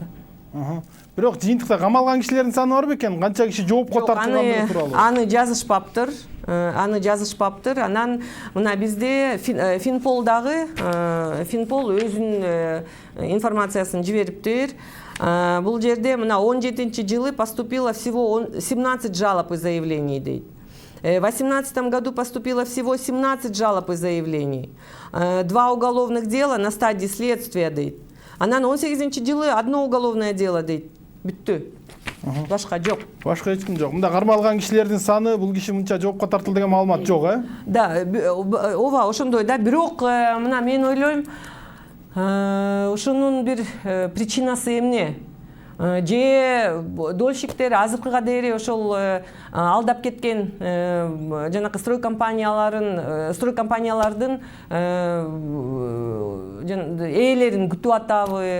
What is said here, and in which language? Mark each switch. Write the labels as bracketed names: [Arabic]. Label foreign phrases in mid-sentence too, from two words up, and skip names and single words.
[Kyrgyz] Бирок жыйынтыкта камалган кишилердин саны барбы экен? Канча киши жоопко тартылгандыгы тууралуу? Аны жазышпаптыр. Анан мына бизде Финполдагы Финпол өзүнүн информациясын жибериптир. Бул жерде мына 17-жылы [Russian] поступило всего 17 жалоб и заявлений дейт. В 2018 году поступило всего 17 жалоб и заявлений. 2 уголовных дела на стадии следствия дейт. [Kyrgyz] Анан 18-жылы [Russian] одно уголовное дело [Kyrgyz] дейт. Бүттү. Башка жок. Башка эч ким жок. Мында кармалган кишилердин саны, бул киши мынча жоопко тартылды деген маалымат жок, Да, ооба, ошондой да. Бирок мына мен ойлойм, ушунун бир причинасы эмне? Же дольщиктер азыркыга дейин ошол алдап кеткен жанакы строй компаниялардын ээлерин күтүп атабы?